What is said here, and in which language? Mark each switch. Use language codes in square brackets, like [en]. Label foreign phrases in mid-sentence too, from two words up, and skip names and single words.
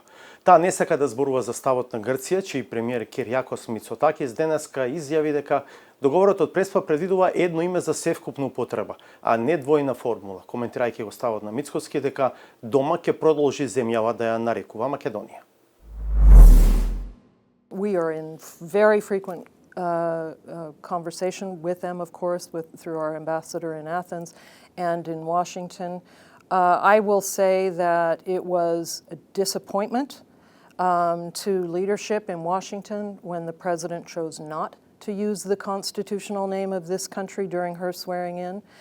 [mk] Таа не сака да зборува за ставот на Грција, чиј премиер Киријакос Мицотакис денеска изјави дека договорот од Преспа предвидува едно име за севкупна употреба, а не двојна формула, коментирајќи го ставот на Мицкоски дека дома ќе продолжи земјава да ја нарекува Македонија. [en] We are in very frequent conversation with them, of course, through our ambassador in Athens and in Washington. I will say that it was a disappointment to leadership in Washington when the president chose not to use the constitutional name of this country during her swearing in.